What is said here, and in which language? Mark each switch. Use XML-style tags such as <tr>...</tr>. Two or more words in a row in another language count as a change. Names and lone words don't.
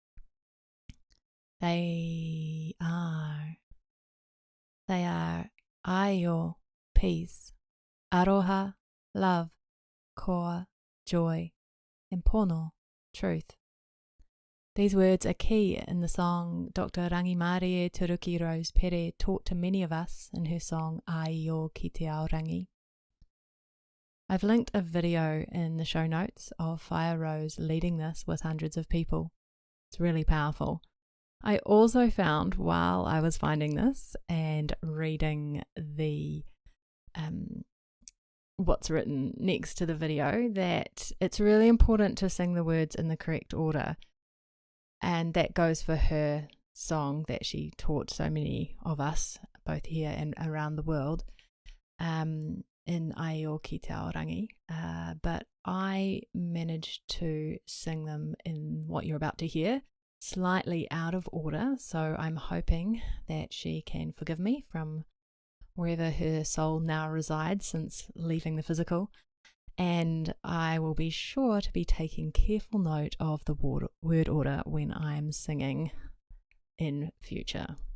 <en>They are Aio, peace, Aroha, love, Koa, joy, and Pono, truth. These words are key in the song Dr. Rangimarie Turuki Rose Pere taught to many of us in her song Aio ki te ao rangi. I've linked a video in the show notes of Fire Rose leading this with hundreds of people. It's really powerful. I also found, while I was finding this and reading the what's written next to the video, that it's really important to sing the words in the correct order. And that goes for her song that she taught so many of us, both here and around the world, in Aio ki te ao rangi. But I managed to sing them in what you're about to hear, slightly out of order, so I'm hoping that she can forgive me from wherever her soul now resides since leaving the physical, and I will be sure to be taking careful note of the word order when I'm singing in future.</en>